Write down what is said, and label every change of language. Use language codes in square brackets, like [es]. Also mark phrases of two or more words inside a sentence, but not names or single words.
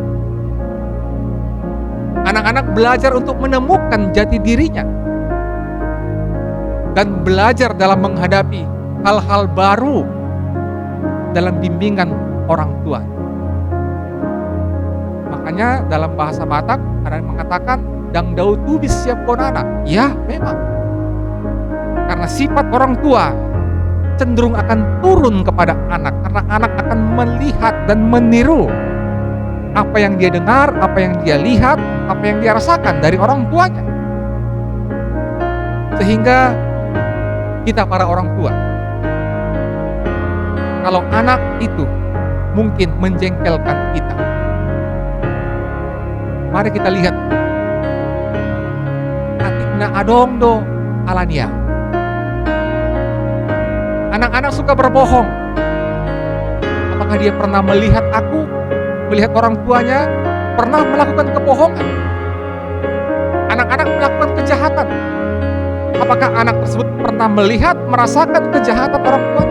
[id] Anak-anak belajar untuk menemukan jati dirinya dan belajar dalam menghadapi hal-hal baru dalam bimbingan orang tua. [bbc] Makanya dalam bahasa Batak ada yang mengatakan dang dau tubis siap konana. [id] Ya, memang. Karena sifat orang tua cenderung akan turun kepada anak, karena anak akan melihat dan meniru apa yang dia dengar, apa yang dia lihat, apa yang dia rasakan dari orang tuanya. Sehingga kita para orang tua, kalau anak itu mungkin menjengkelkan kita, mari kita lihat [bbc] atikna adong do alania. [id] Anak-anak suka berbohong. Apakah dia pernah melihat aku, melihat orang tuanya pernah melakukan kebohongan? Anak-anak melakukan kejahatan. Apakah anak tersebut pernah melihat, merasakan kejahatan orang tuanya?